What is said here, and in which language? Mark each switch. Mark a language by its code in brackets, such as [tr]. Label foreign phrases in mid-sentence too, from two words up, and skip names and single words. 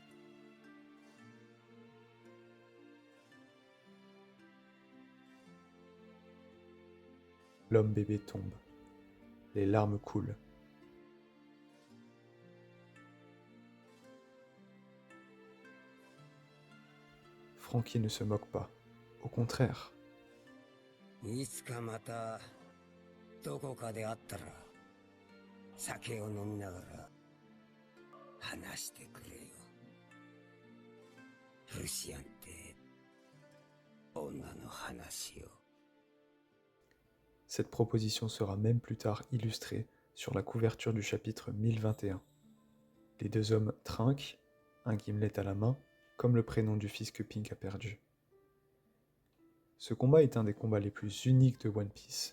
[fr] L'homme bébé tombe. Les larmes coulent. Frankie ne se moque pas. Au contraire. [ja] いつかまたどこかで会ったら酒を飲みながら話してくれよ。ルシアンって女の話を。 [fr] Cette proposition sera même plus tard illustrée sur la couverture du chapitre 1021. Les deux hommes trinquent, un Gimlet à la main, comme le prénom du fils que Pink a perdu. Ce combat est un des combats les plus uniques de One Piece.